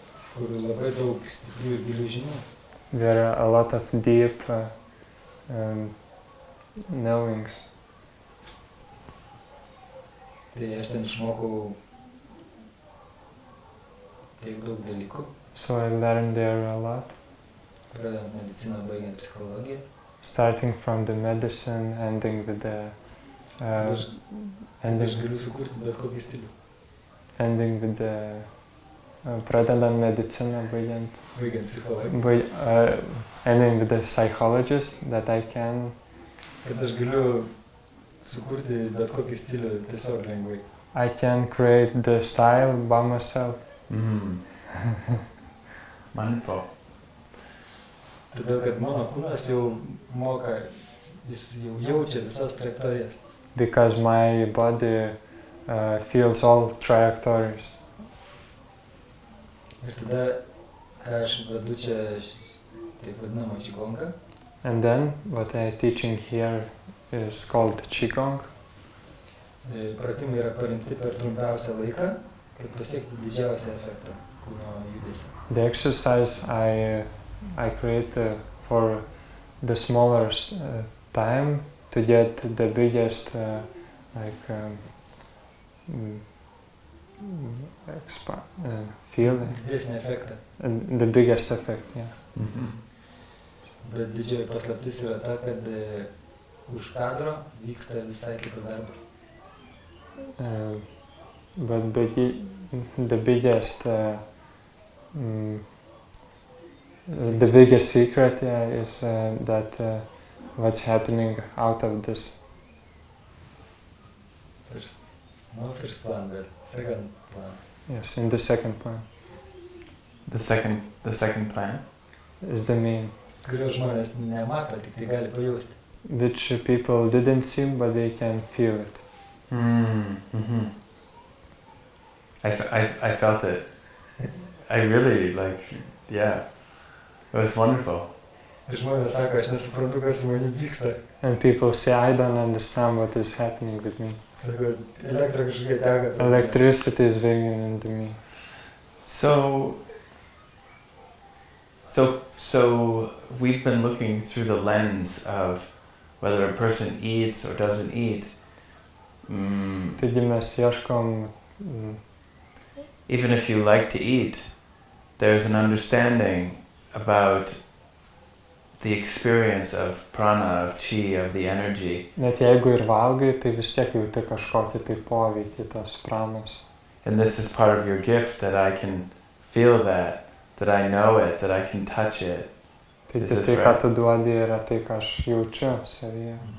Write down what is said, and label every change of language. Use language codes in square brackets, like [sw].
[lt] Kur labai daug stiprių ir gilių žinių. [en] There are a lot of deep knowings. [lt] Tai aš ten išmokau tiek daug dalykų. [en] So I learned there a lot. [lt] Pradedant mediciną, baigiant psichologiją. [en] Starting from the medicine, ending with the [lt] Aš galiu sukurti bet kokį stilių. [en] ending with the [lt] pradedant mediciną, baigiant psichologiją. [en] Ending with the psychologist that I can. [lt] Kad aš galiu sukurti bet kokį stilių tiesiog lengvai. [en] I can create the style by myself. Wonderful. [lt] Todėl, kad mano kūnas jau moka, jis jau jaučia visas trajektorijas. [en] Because my body feels all trajectories. [lt] Ir tada, ką aš vedu čia taip vadinamą Qigongą. [en] And then what I'm teaching here is called Qigong. [lt] Pratimai yra paremti per trumpiausią laiką, kad pasiekti didžiausią efektą kūno judesio. [en] The exercise I create for the smaller time to get the biggest feeling. [lt] Didesnį efektą. [en] The biggest effect, yeah. [lt] Bet didžioji paslaptis yra ta, kad už kadro vyksta visai kitas darbas. [en] But the biggest secret is that what's happening out of this. First plan, but second plan. Yes, in the second plan. The second plan is the main. [lt] Kurio žmonės nemato, tik tai gali pajausti. [en] Which people didn't see, but they can feel it. I felt it. I really yeah. It was wonderful. [lt] Žmonės sako, aš nesuprantu, kas su manim vyksta. [en] And people say, I don't understand what is happening with me. [lt] Sako, elektra kažkokia teka. [en] Electricity is ringing into me. So we've been looking through the lens of whether a person eats or doesn't eat. [lt] Taigi mes ieškom, [en] Even if you like to eat, there's an understanding about the experience of prana, of chi, of the energy. [lt] net jeigu ir valgai, tai vis tiek jauti kažkokį tai poveikį tos pranos. [en] And this is part of your gift, that I can feel that I know it, that I can touch it. [lt] Tai [en] Is this [lt] tai, ką [en] right? [lt] tu duodi, yra tai, ką aš jaučiu savyje.